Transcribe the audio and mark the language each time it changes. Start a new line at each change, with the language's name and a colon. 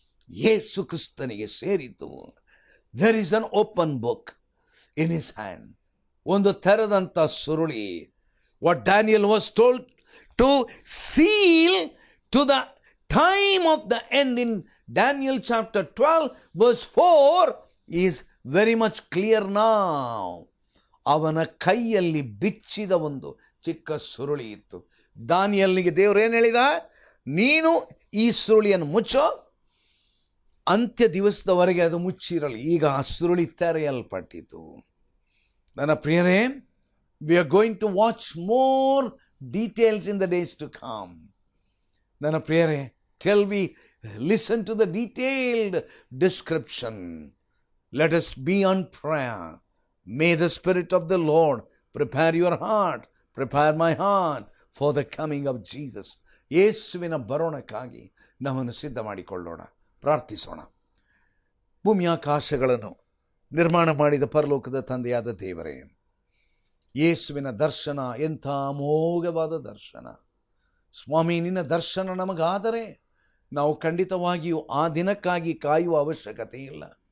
Kannada: ಯೇಸು ಕ್ರಿಸ್ತನಿಗೆ ಸೇರಿತು.
English: There is an open book in his hand.
Kannada: ಒಂದು ತೆರೆದಂತ ಸುರುಳಿ.
English: What Daniel was told to seal to the time of the end in Daniel chapter 12 verse 4 is very much clear now.
Kannada: ಅವನ ಕೈಯಲ್ಲಿ ಬಿಚ್ಚಿದ ಒಂದು ಚಿಕ್ಕ ಸುರುಳಿ ಇತ್ತು. ದಾನಿಯೇಲನಿಗೆ ದೇವರು ಏನು ಹೇಳಿದ? ನೀನು ಈ ಸುರುಳಿಯನ್ನು ಮುಚ್ಚೋ, ಅಂತ್ಯ ದಿವಸದವರೆಗೆ ಅದು ಮುಚ್ಚಿರಲಿ. ಈಗ ಆ ಸುರುಳಿ ತೆರೆಯಲ್ಪಟ್ಟಿತು. ನನ್ನ ಪ್ರಿಯರೇ,
English: we are going to watch more details in the days to come.
Kannada: ನನ್ನ ಪ್ರಿಯರೇ,
English: till we listen to the detailed description, let us be on prayer. May the Spirit of the Lord prepare your heart, prepare my heart for the coming of Jesus.
Kannada: ಯೇಸುವಿನ ಬರೋಣಕ್ಕಾಗಿ ನಮ್ಮನ್ನು ಸಿದ್ಧ ಮಾಡಿಕೊಳ್ಳೋಣ, ಪ್ರಾರ್ಥಿಸೋಣ. ಭೂಮಿಯಾಕಾಶಗಳನ್ನು ನಿರ್ಮಾಣ ಮಾಡಿದ ಪರಲೋಕದ ತಂದೆಯಾದ ದೇವರೇ, ಯೇಸುವಿನ ದರ್ಶನ ಎಂಥ ಅಮೋಘವಾದ ದರ್ಶನ. ಸ್ವಾಮಿ, ನಿನ್ನ ದರ್ಶನ ನಮಗಾದರೆ ನಾವು ಖಂಡಿತವಾಗಿಯೂ ಆ ದಿನಕ್ಕಾಗಿ ಕಾಯುವ ಅವಶ್ಯಕತೆ ಇಲ್ಲ.